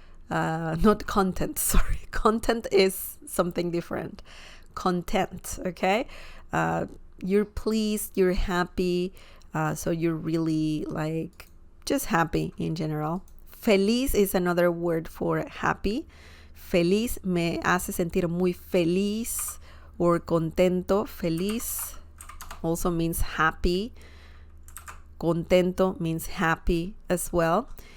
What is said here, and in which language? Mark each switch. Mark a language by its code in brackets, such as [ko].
[en] Not content, sorry. Content is something different. Content, okay? You're pleased, you're happy, so you're really just happy in general. Feliz is another word for happy. [es] Feliz, me hace sentir muy feliz, or contento. [en] Feliz also means happy. Contento means happy as well.